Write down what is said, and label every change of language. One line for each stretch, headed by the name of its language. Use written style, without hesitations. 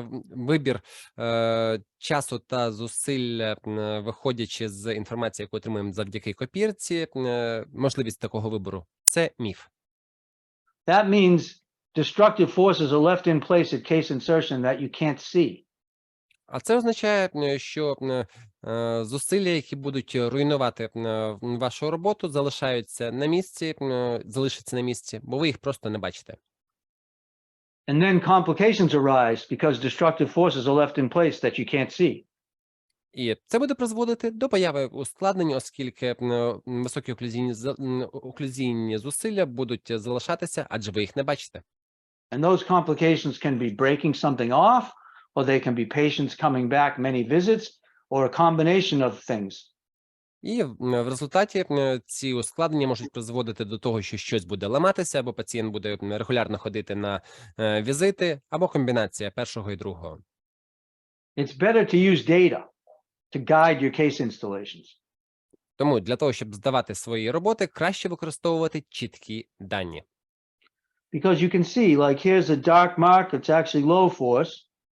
Ukrainian: вибір часу та зусиль, виходячи з інформації, яку отримуємо завдяки копірці, можливість такого вибору – це міф.
English: That means destructive forces are left in place at case insertion that you can't see.
Ukrainian: А це означає, що зусилля, які будуть руйнувати вашу роботу, залишаться на місці, бо ви їх просто не бачите.
English: And then complications arise because destructive forces are left in place that you can't see.
Ukrainian: І це буде призводити до появи ускладнень, оскільки високі оклюзійні зусилля будуть залишатися, адже ви їх не бачите.
English: And those complications can be breaking something off, or they can be patients coming back many visits, or a combination of things.
Ukrainian: І в результаті ці ускладнення можуть призводити до того, що щось буде ламатися, або пацієнт буде регулярно ходити на візити, або комбінація першого і другого.
English: It's better to use data to guide your case installations.
Ukrainian: Тому для того, щоб здавати свої роботи, краще використовувати чіткі дані.
English: Because you can see, like here's a dark mark, it's actually low force.